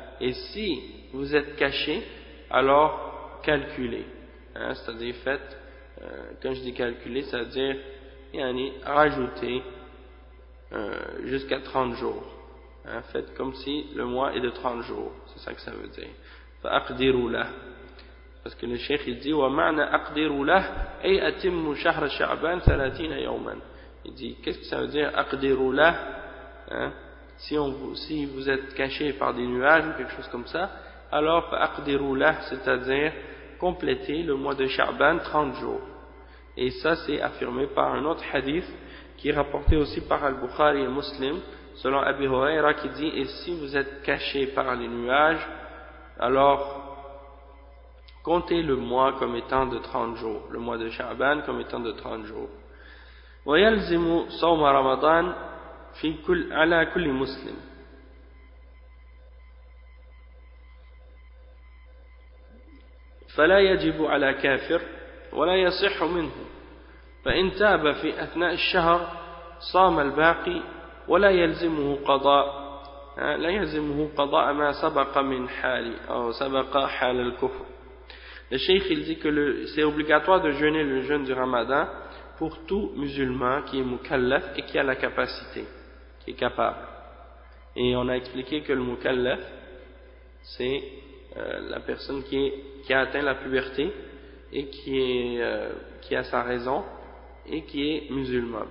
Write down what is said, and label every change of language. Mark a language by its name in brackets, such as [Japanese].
[French] Et si vous êtes caché, alors calculez. Hein, c'est-à-dire faites, quand je dis calculer, c'est-à-dire yani, rajoutez jusqu'à 30 jours. Hein, faites comme si le mois est de 30 jours. C'est ça que ça veut dire. [Arabic] فَأَقْدِرُوا لَهُ. [French] Parce que le cheikh il dit: [Arabic] وَمَعْنَا أَقْدِرُوا لَهُ أَيْ أَتِمُّ شَهْرَ شَعْبَانَ 30 يَوْمًا. [French] Il dit: qu'est-ce que ça veut dire [Arabic] أَقْدِرُوا لَهُ, [French] hein? Si vous êtes caché par des nuages ou quelque chose comme ça, alors [Arabic] فَأَقْدِرُوا لَهُ, [French] c'est-à-dire compléter le mois de Sha'ban 30 jours. Et ça c'est affirmé par un autre hadith qui est rapporté aussi par Al-Bukhari et Muslim, selon Abi Huraira, qui dit: et si vous êtes caché par les nuages, alors comptez le mois comme étant de 30 jours, le mois de Sha'ban comme étant de 30 jours. [Arabic] وَيَلْزِمُ صَوْمَ رَمَضَانَ فِي كُلْ عَلَى كُلِّ مُسْلِمِ. فَلَا يَجِبُ عَلَى كَافِرٍ وَلَا يَصِحُ مِنْهُ فَإِنْ تَابَ فِي أَثْنَاءِ الشَّهْرِ صَامَ الْبَاقِي ولا يلزمه قضاء لا يلزمه قضاء ما سبق من حال أو سبق حال الكفر. [French] Le cheikh il dit que c'est obligatoire de jeûner le jeûne du Ramadan pour tout musulman qui est mukallaf et qui a la capacité, qui est capable. Et on a expliqué que le mukallaf c'est la personne qui a atteint la puberté et qui a sa raison et qui est musulman.